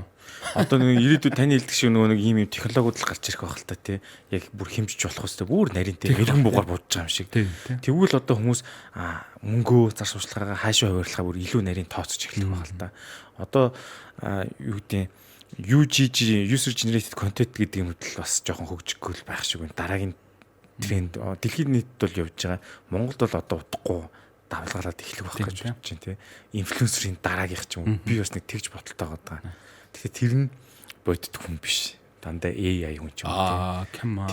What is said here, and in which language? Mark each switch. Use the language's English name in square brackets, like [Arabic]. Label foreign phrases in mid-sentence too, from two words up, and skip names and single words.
[Mongolian] Одоо нэг ирээдүйд таны хэлдэг шиг нөгөө нэг ийм технологиуд л гарч ирэх байх л та тий. Яг бүр хэмжиж болох хэвээр бүр нарийнтэй мэрэгэн бугаар будж байгаа юм шиг. Тэгвэл одоо хүмүүс мөнгөө зар сурталчилгаагаа хаашаа хуваарлахаа бүр илүү нарийн тооцож эхлэх байх л та. Одоо юу гэдэг [English] UGG user generated content [Mongolian] гэдэг юм хөдөл бас жоохон хөгжихгүй байх шиг байна. Дараагийн тренд дэлхийн нийтэд бол явж байгаа. Монголд бол одоо удахгүй давлгалаад эхлэх байх гэж бодож байна тий. Инфлюенсерийн дараагийнх ч юм уу би бас нэг тэгж бодолтой байгаа. Тэгэхээр тэр нь бодит хүн биш. Дандаа AI хүн ч юм уу.